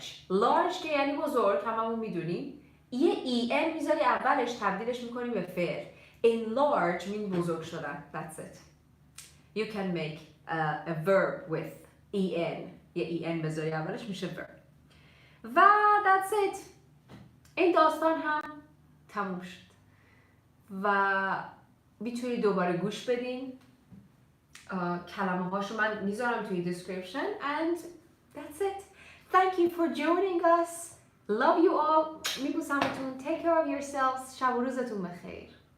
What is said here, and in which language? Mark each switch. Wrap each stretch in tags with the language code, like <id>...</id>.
<fa>large که یعنی بزرگ، هممون میدونیم. یه en میذاری اولش، تبدیلش میکنیم به فعل.</fa> <en>enlarge means بزرگ شدن. That's it. You can make a verb with en.</en> <fa>یه en بذاری اولش میشه verb.</fa> <en>و that's it.</en> <fa>این داستان هم تموم شد و میتونید دوباره گوش بدین. کلمه هاشو من میذارم توی description and that's it.</fa> <en>Thank you for joining us. Love you all. میبوسمتون. Take care of yourselves. شب و روزتون بخیر.</en>